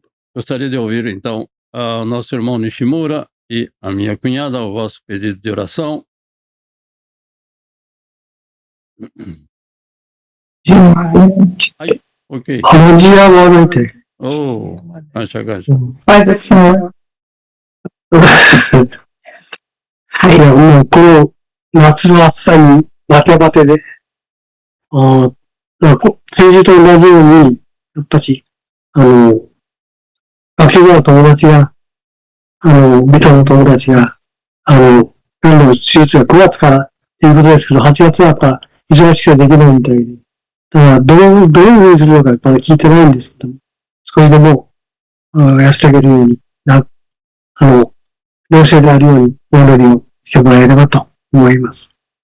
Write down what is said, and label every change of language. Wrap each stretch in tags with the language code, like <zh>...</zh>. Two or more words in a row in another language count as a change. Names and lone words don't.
<pt>Gostaria de ouvir, então, o nosso irmão Nishimura e a minha cunhada, o vosso pedido de oração. Ok. Bom dia, boa noite. Oh, gacha.</pt> <ja>はい、ですね。はい、もうこの夏の暑さにバテバテで、先週と同じように、やっぱし、学生時代の友達が、ビトの友達が、今度手術が9月からっていうことですけど、8月はやっぱ忙しくはできないみたいで、ただどういうふうにするのかやっぱり聞いてないんですけども、少しでも、安らげるように、良性であるようにお祈りをしてもらえればと思います。</ja>